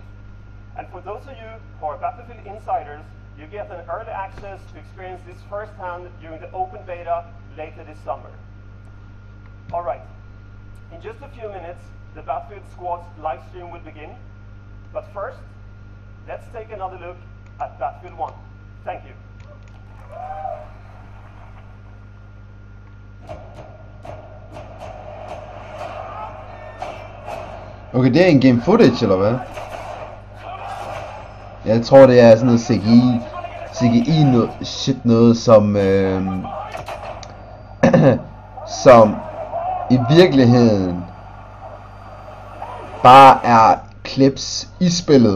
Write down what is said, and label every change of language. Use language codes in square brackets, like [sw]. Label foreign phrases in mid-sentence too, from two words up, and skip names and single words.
[en] And for those of you who are Battlefield insiders, you get an early access to experience this firsthand during the open beta later this summer. Alright, in just a few minutes, the Battlefield Squad's live stream will begin. But first, let's take another look at Battlefield 1. Thank you. [da] Okay, det er en [en] game footage, [da] eller hvad? Jeg tror, det er sådan noget CGI noget, som som i virkeligheden bare er clips i spillet.